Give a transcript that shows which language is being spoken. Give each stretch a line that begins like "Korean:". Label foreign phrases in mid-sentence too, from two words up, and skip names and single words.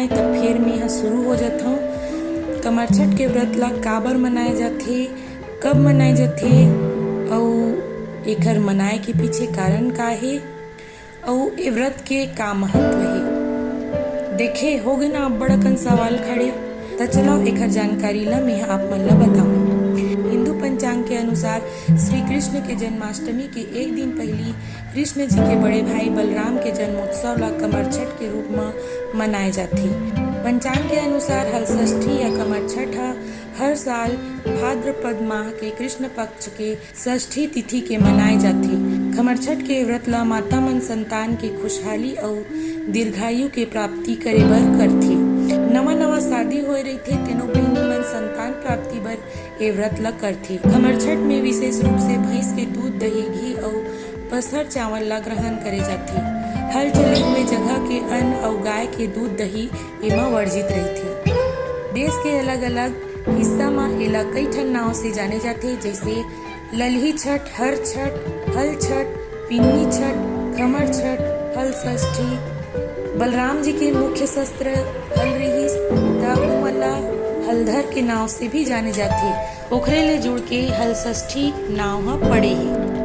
Chhattisgarhi: तब फिर मैं यहाँ शुरू हो जाता हूँ। कमर छठ के व्रत ला काबर मनाए जाथे, कब मनाए जाथे और एकर मनाए के पीछे कारण का है और ए व्रत के का महत्व है। देखे हो गए ना अब्बड़ अकन सवाल खड़े। तो चलो एकर जानकारी ला मैं आप मन ला बताऊँ। हिंदू पंचांग के अनुसार श्री कृष्ण के जन्माष्टमी के एक दिन पहले कृष्ण जी के बड़े भाई बलराम के जन्मोत्सव ला कमर छठ के रूप में मनाए जाथे। पंचांग के अनुसार हल षष्ठी या कमर छठ हर साल भाद्रपद माह के कृष्ण पक्ष के षष्ठी तिथि के मनाए जाथे। कमर छठ के व्रत ला माता मन संतान के खुशहाली और दीर्घायु के प्राप्ति करे बर करथे। नवा नवा शादी होए रहिथे तेनो बहिनी मन संतान प्राप्ति बर ए व्रत ला करथे। कमर छठ में विशेष रूप से भैंस के दूध दही घी और पसहर चावल ला ग्रहण करे जाथे। हल चले हुए जगह के अन्न और गाय के दूध दही एमा वर्जित रहथे। देश के अलग अलग हिस्सा में एला कई ठन नाव से जाने जाथे जैसे ललही छठ, हर छठ, हल छठ, पिन्नी छठ, कमर छठ, हल षष्ठी। बलराम जी के मुख्य शस्त्र हल रहीस त मला हलधर के नाव से भी जाने जाथे। ओखरे ले जुड़ के हल षष्ठी नाव ह पड़े हे।